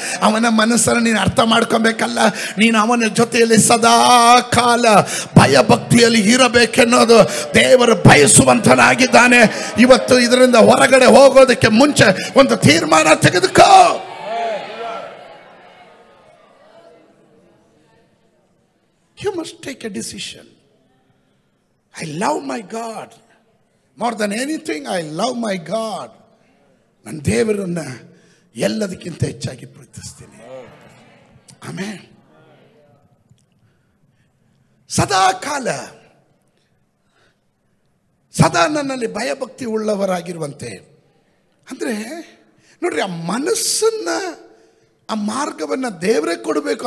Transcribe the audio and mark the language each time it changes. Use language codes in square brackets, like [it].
[kn] ಅವನ ಮನಸ್ಸನ್ನು ನೀನು ಅರ್ಥ ಮಾಡ್ಕೊಬೇಕಲ್ಲ? ನೀನು ಅವನ ಜೊತೆಯಲ್ಲಿ ಸದಾ ಕಾಲ ಭಯಭಕ್ತಿಯಲ್ಲಿ ಇರಬೇಕೆನ್ನೋದು ದೇವರು ಬಯಸುವಂತನಾಗಿದ್ದಾನೆ. ಇವತ್ತು ಇದರಿಂದ ಹೊರಗಡೆ ಹೋಗೋದಕ್ಕೆ ಮುಂಚೆ ಒಂದು ತೀರ್ಮಾನ ತೆಗೆದುಕೋ. [en] You must take a decision. I love my God. More than anything, I love my God. [kn] ನನ್ನ ದೇವರನ್ನ ಎಲ್ಲದಕ್ಕಿಂತ ಹೆಚ್ಚಾಗಿ ಪ್ರೀತಿಸ್ತೀನಿ. ಆಮೇಲೆ ಸದಾ ಕಾಲ ಸದಾ ನನ್ನಲ್ಲಿ ಭಯಭಕ್ತಿ ಉಳ್ಳವರಾಗಿರುವಂತೆ. ಅಂದರೆ ನೋಡ್ರಿ, ಆ ಮನಸ್ಸನ್ನ, ಆ ಮಾರ್ಗವನ್ನು ದೇವರೇ ಕೊಡಬೇಕು.